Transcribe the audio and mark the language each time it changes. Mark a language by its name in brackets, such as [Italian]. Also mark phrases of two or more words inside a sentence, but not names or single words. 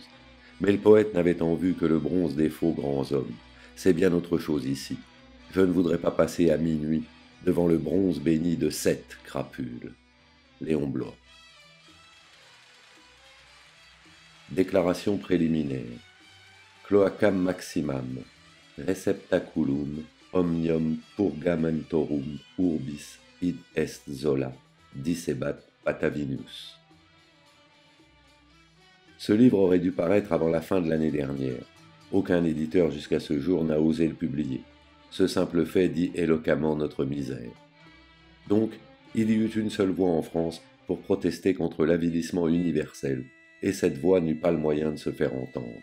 [French] Mais le poète n'avait en vue que le bronze des faux grands hommes. C'est bien autre chose ici. Je ne voudrais pas passer à minuit devant le bronze béni de 7 crapules. Léon Bloy. Déclaration préliminaire. [Latin] Cloacam maximam, receptaculum, omnium purgamentorum urbis id est Zola, dicebat Patavinus. [French] Ce livre aurait dû paraître avant la fin de l'année dernière. Aucun éditeur jusqu'à ce jour n'a osé le publier. Ce simple fait dit éloquemment notre misère. Donc, il y eut une seule voix en France pour protester contre l'avilissement universel, et cette voix n'eut pas le moyen de se faire entendre.